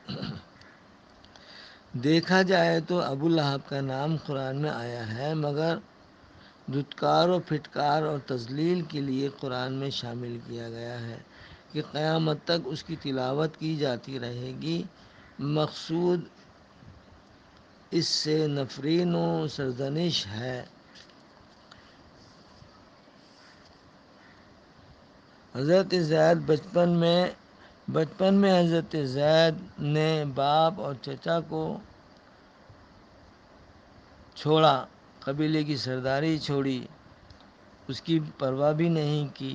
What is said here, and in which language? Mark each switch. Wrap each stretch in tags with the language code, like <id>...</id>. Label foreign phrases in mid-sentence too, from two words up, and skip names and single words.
<ur>دیکھا جائے تو ابو لہب کا نام قرآن میں آیا ہے، مگر دھتکار و پھٹکار اور تذلیل کے لیے قرآن میں شامل کیا گیا ہے کہ قیامت تک اس کی تلاوت کی جاتی رہے گی۔ مقصود اس سے نفرین و سرزنش ہے۔ حضرت زید بچپن میں حضرت زید نے باپ اور چچا کو چھوڑا، قبیلے کی سرداری چھوڑی، اس کی پرواہ بھی نہیں کی۔</ur>